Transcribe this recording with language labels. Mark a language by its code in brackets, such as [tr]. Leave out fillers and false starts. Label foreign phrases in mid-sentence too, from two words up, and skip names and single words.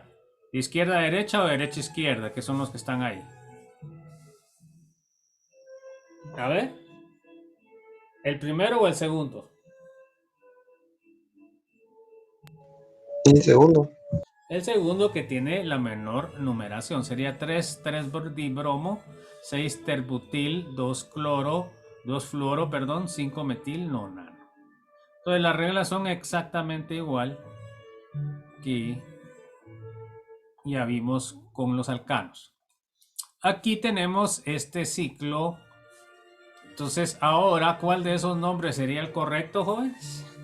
[es] ¿De izquierda a derecha o de derecha a izquierda? Que son los que están ahí. A ver. ¿El primero o el segundo? El segundo. El segundo, que tiene la menor numeración. Sería 3 dibromo, 6 terbutil, 2 cloro, 2 fluoro, 5 metil nonano. Entonces las reglas son exactamente igual que ya vimos con los alcanos. Aquí tenemos este ciclo. Entonces ahora, ¿cuál de esos nombres sería el correcto, jóvenes?